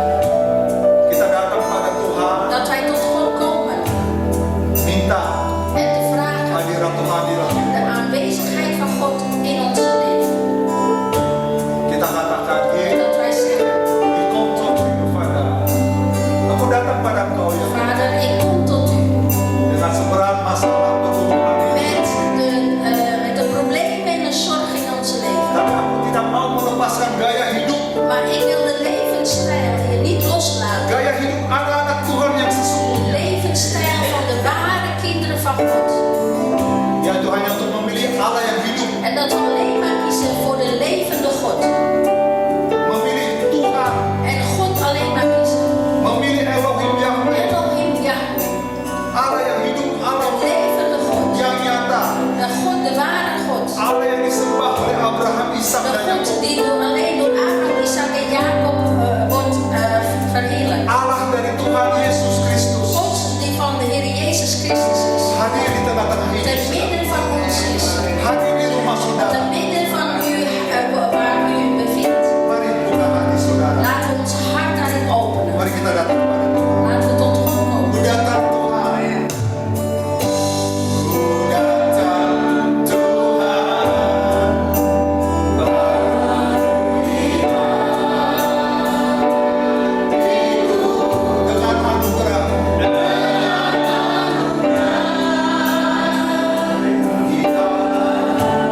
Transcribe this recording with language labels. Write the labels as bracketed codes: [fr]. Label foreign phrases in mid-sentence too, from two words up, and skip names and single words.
[id] Kita datang pada Tuhan, [nl] Dat wij tot God komen [id] minta [nl] en te vragen [id] hadirat Tuhan di dalam [nl] de [id] hidup. [nl] aanwezigheid van God in ons leven. [id] Kita katakan, [nl] En dat wij zeggen, [id] Ikom Totiu kepada. Aku datang pada Engkau ya [nl] Vader, ik kom tot u [id] dengan seberat masalah pergumulan ini. [nl] met de problemen en de zorg in ons leven. [id] Tapi aku tidak mau melepaskan gaya hidup. [nl] Maar ik wil de levensstijl hier niet loslaten. [id] Gaya hidup anak-anak Tuhan yang [nl] De [id] sesungguhnya. [nl] levensstijl van de ware kinderen van God. [id] Yaitu hanya untuk memilih Allah yang hidup. [nl] En dat we alleen maar kiezen voor de levende God. [id] Memilih Tuhan. [nl] En God alleen maar kiezen. [id] Memilih Elohim Yahweh. [nl] Elohim Yahweh. [id] Allah yang hidup. Allah [nl] De levende God. [id] yang nyata. [nl] De God, de ware God. [id] Allah yang disembah oleh Abraham, Ishak [nl] De [id] dan [nl] God [id] Yakub. [nl] die alleen door Abraham, Isaac en Jacob wordt verheerlijkt. [id] Allah dari Tuhan Yesus Kristus [nl] God die van de Heer Jezus Christus is. [id] hadir di tengah-tengah [nl] Te [id] ini. [nl] midden van ons is. [id] Hadir di rumah [nl] Te [id] saudara. [nl] midden van u, waar u bevindt. [id] Mari buka hati saudara. [nl] Laten we ons hart daarin openen. [id] Mari kita datang pada Tuhan. [nl] Laten we tot God komen. [id] Ku datang Tuhan. Ku datang Tuhan. Baru dengan anugerah. Kita